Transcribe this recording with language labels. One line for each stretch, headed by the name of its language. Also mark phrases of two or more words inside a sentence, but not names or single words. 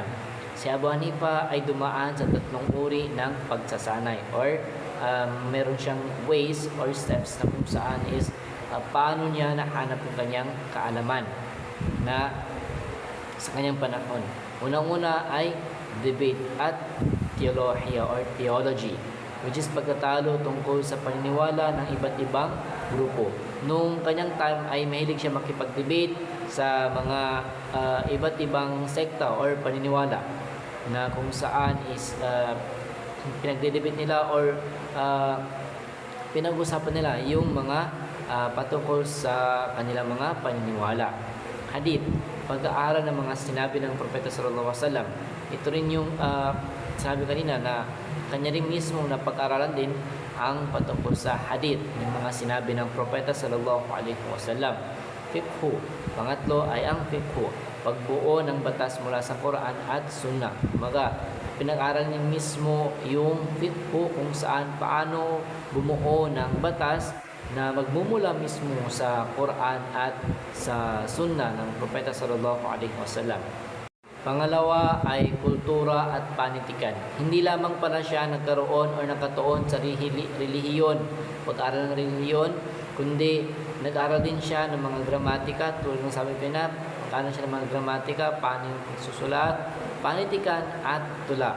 Filipino: Si Abu Hanifa ay dumaan sa 3 uri ng pagsasanay or meron siyang
English: ways or steps
Filipino: na kung saan is paano niya nahanap yung kanyang kaalaman na sa kanyang panahon. Unang-una ay debate at
English: theology or theology, which is
Filipino: pagtatalo tungkol sa paniniwala ng iba't ibang grupo. Nung kanyang time ay mahilig siya makipag-debate sa mga iba't ibang sekta or paniniwala na kung saan is pinagde-debate nila or pinag-usapan nila yung mga patungkol sa kanilang mga paniniwala. Hadith, pag-aaral ng mga sinabi ng Propeta
Arabic: sallallahu alaihi wasallam.
Filipino: Ito rin yung sabi kanina na kanya rin mismo na pag-aralan din ang patungkol sa hadith, yung mga sinabi ng Propeta
Arabic: sallallahu alaihi wasallam.
Filipino: Fiqh, pangatlo ay ang fiqh, pagbuo ng batas mula sa Quran at Sunnah. Kumaga, pinag-aral niya mismo yung fiqh kung saan paano bumuo ng batas na magmumula mismo sa Quran at sa Sunnah ng Propeta
Arabic: sallallahu alaihi wasallam.
Filipino: Pangalawa ay kultura at panitikan. Hindi lamang pala siya nagkaroon o nakatuon sa relihiyon, pag-aaral ng relihiyon, kundi nag-aral din siya ng mga gramatika, tulad ng sabi ko na, pag-aaral siya ng mga gramatika, paano yung susulat, panitikan at tula.